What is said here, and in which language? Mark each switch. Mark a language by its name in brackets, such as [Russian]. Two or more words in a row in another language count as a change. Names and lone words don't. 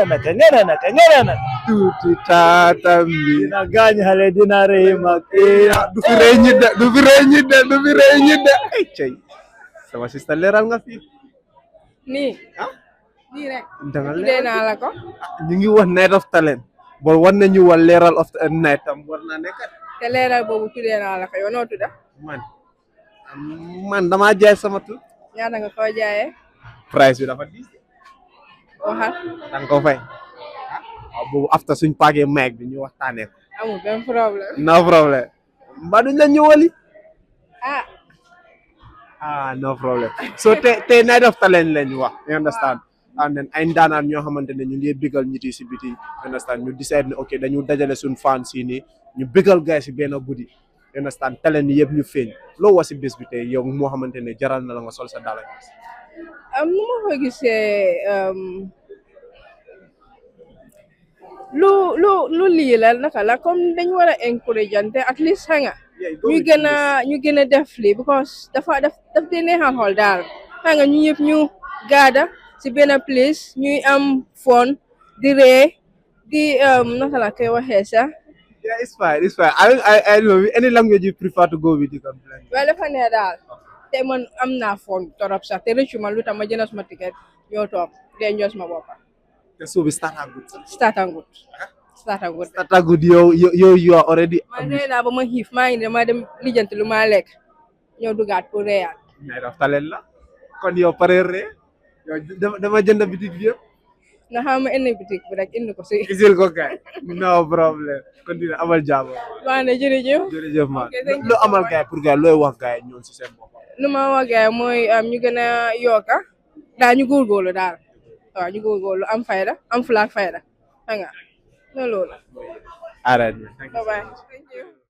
[Wolof] Tuti Tata bi dina gaañ xale dina rey mag du fi rey ñit de ay cey sama sista leeral nga fi nii nii rek danga tuddee naa la ko ñu ngi wax Night of Talent bon war nañu wal leeral [English] of the night [Wolof] tam war naa nekk te leeral boobu tuddee naa la ko yow noo tudda man damaa jaay sama tur ñaata nga ko jaayee price bi dafa diis waxal danga ko fay waaw boobu after suñ paagee mic bi ñu waxtaanee ko amul benn problème no problème mbaa duñ la ñëwali [English] no problem [Wolof] so te night of talent lañ wax [English] you understand and then [Wolof] ay ndaanaan ñoo xamante ne ñu ngi bigal ñit yi si biti [English] you understand [Wolof] ñu decide ne ok dañu dajale suñ fans yi nii ñu bigal gars si benn guddi [English] you understand [Wolof] talent yi yëpp ñu feeñ loo wax si bés bi tey yow moo xamante ne jaral na la nga sol sa dala nu ma ko gisee lu lii la naka la comme dañ war a encourage ante [English] at least [Wolof] xanga ñu gën a def lii because daf dee neexal xool daal xanga ñu yëpp ñu gaada si benn place ñuy am fun di ree di naka la koy waxee sax [English] yeah it's fine I know any language you prefer to go with you can blend [Wolof] well dafa ne daal te man am naa fun torop sax te rëccu ma lu tax ma jënd suma ticket ñoo toog de njos ma boppa te so bi [English] start and good [Wolof] yow [English] you are already [Wolof] man ree naa ba ma xiif maa ngi dama dem lijjanti lu ma lekk ñëw dugaat pour reeyaat night of talent la kon yow pare ree yow dama jënd bitik bi yëpp nga xam ma indi bitik bi rek indi ko si isil ko kay no problème continue amal jàmm waa ne jërëjëf man lu amal gars pour gars looy wax gars ñoon si seen bopp lu ma wax gars mooy ñu gën a yokka daal ñu góorgóorlu daal waaw ñu góorgóorlu am fayda am fulaak fayda xam nga loolu [English] alright bye bye thank you